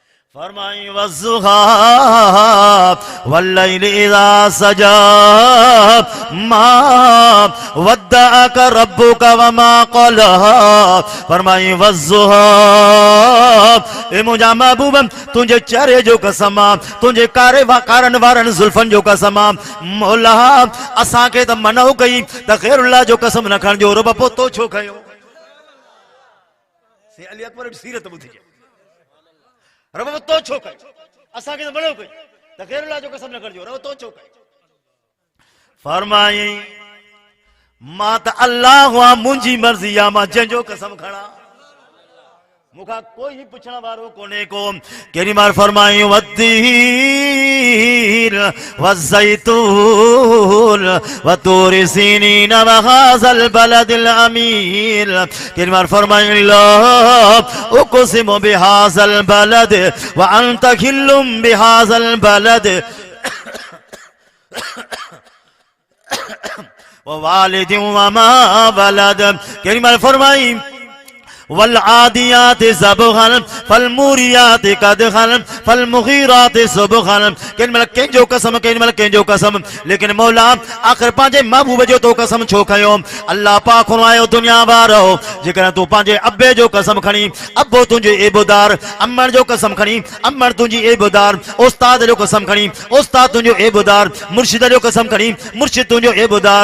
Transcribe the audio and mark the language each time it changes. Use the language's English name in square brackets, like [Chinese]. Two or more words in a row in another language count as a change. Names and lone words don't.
[Arabic] फरमाई والضحى والليل إذا سجى ما ودعك ربك وما قلى. [Sindhi] फरमाई वज़्ज़ुहा, ए मुंहिंजा महबूब तुंहिंजे चेहरे जो कसम आ, तुंहिंजे कारण वारनि ज़ुल्फ़नि जो कसम आ। मौला असांखे त मनो कई त ग़ैरुल्लाह जो कसम न खण जो, रब पोइ तो छो खयो? से अली अकबर जी सीरत ॿुधिजे, रब तो छो कयो? असांखे त मनो कई त ग़ैरुल्लाह जो कसम न खणजो, रब तो छो कयो? फरमाई मां त अल्लाह आ, मुंहिंजी मर्ज़ी आ, मां जंहिंजो कसम खणा, मुखा कोई ही पुछण वारो कोने को। केरी मार फरमाई [Arabic] والتين والزيتون وطور سينين وهذا البلد الأمين. [Sindhi] केरी मार फरमाई [Arabic] لا أقسم بهذا البلد وأنت حل بهذا البلد ووالد وما ولد. [Sindhi] केरी मार फरमाई [Arabic] والعاديات ضبحا فالموريات قدحا فالمغيرات صبحا. [Sindhi] केनमल कंहिंजो कसम, केनमल कंहिंजो कसम, लेकिन मौला आख़िर पंहिंजे महबूब जो तो कसम छो खयो? अल्लाह पाक आयो दुनिया वारो, जेकर तूं पंहिंजे अब्बे जो कसम खणी, अब्बो तुंहिंजो एबुदार, अम्मण जो कसम खणी, अम्मण तुंहिंजी एबुदार, उस्ताद जो कसम खणी, उस्ताद तुंहिंजो एबुदार, मुर्शिद जो कसम खणी, मुर्शिद तुंहिंजो एबुदार।